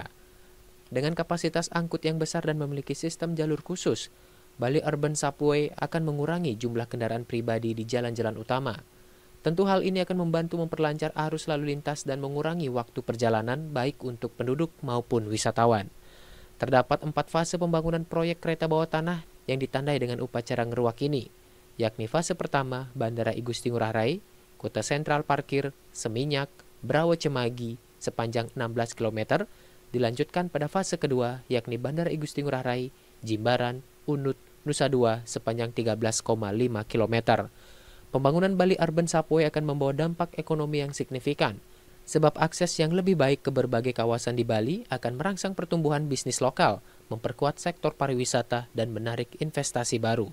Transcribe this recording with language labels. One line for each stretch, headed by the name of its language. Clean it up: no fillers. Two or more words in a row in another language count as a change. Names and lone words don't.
Indonesian: Dengan kapasitas angkut yang besar dan memiliki sistem jalur khusus, Bali Urban Subway akan mengurangi jumlah kendaraan pribadi di jalan-jalan utama. Tentu hal ini akan membantu memperlancar arus lalu lintas dan mengurangi waktu perjalanan baik untuk penduduk maupun wisatawan. Terdapat 4 fase pembangunan proyek kereta bawah tanah yang ditandai dengan upacara ngeruak ini, yakni fase pertama Bandara I Gusti Ngurah Rai, Kota Sentral Parkir, Seminyak, Brawo Cemagi sepanjang 16 km, dilanjutkan pada fase kedua, yakni Bandara Igusti Ngurah Rai, Jimbaran, Unut, Nusa Dua sepanjang 13,5 km. Pembangunan Bali Urban Subway akan membawa dampak ekonomi yang signifikan, sebab akses yang lebih baik ke berbagai kawasan di Bali akan merangsang pertumbuhan bisnis lokal, memperkuat sektor pariwisata, dan menarik investasi baru.